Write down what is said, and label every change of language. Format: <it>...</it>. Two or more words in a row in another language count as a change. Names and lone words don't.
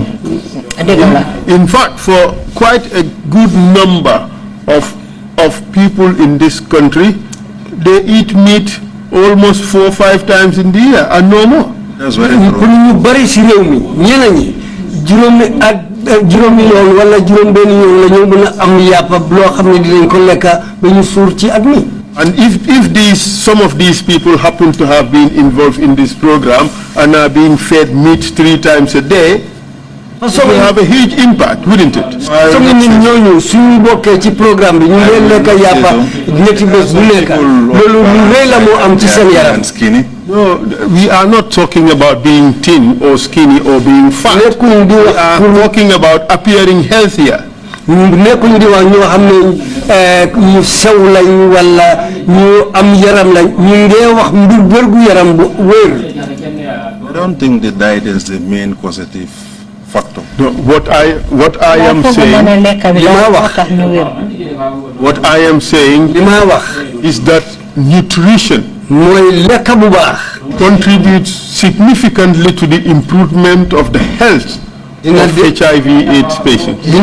<en>In fact, for quite a good number of people in this country, they eat meat almost 4 or 5 times in the year and no more. That's very true.</en> <wo>juróomi yoon wala juróom benn yoon la ñu mën a am yàpp loo xam ne dinañ ko lekka ba ñu suur ci at mi.</wo> <en>And if some of these people happen to have been involved in this program and are being fed meat 3 times a day, it will have a huge impact, wouldn't it?</en> <wo>So nit ñooñu suñu bokkee ci programme bi ñu leen lekk yàppa ñetti bés bu nekk loolu lu rëy la moo am ci seen yaram.</wo> <en>No, we are not talking about being thin or skinny or being fat. We are talking about appearing healthier.</en> <wo>nekkuñu di wax ñoo xam ne ñu sew lañ wala ñu am yaram lañ ñu ngi wax mbir wérgu yaram bu wér.</wo> <en>I don't think the diet is the main causative factor. No, what I am saying is that nutrition contributes significantly to the improvement of the health of HIV/AIDS patients.</en>